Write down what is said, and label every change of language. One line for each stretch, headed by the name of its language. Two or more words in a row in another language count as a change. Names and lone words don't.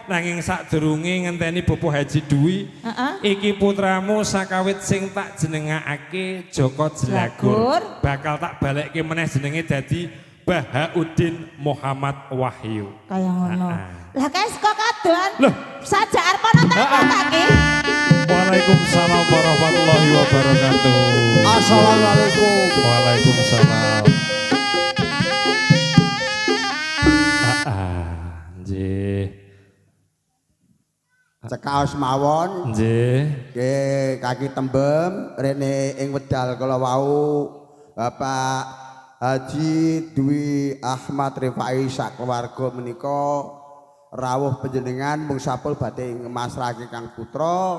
Javanese: Nanging sadurunge ngenteni Bapak Haji Dwi, iki putramu sakawit sing tak jenengake Joko Jelanggur. Bakal tak balekke meneh jenenge dadi Bahaudin Muhammad Wahyu. Kaya ngono. Lah kae kok kadoan. Loh. Sajak arep ana tak kaki.
Arabic: وعليكم السلام ورحمة الله وبركاته. Assalamualaikum. Waalaikumsalam.
Javanese: Nggih. Cekaos mawon. Nggih. Nggih kaki tembem rene ing wedal kala wau Bapak Haji Dwi Ahmad Rifai sak keluarga menika rawuh panjenengan mung sapul badhe ngemasrahake Kang Putra.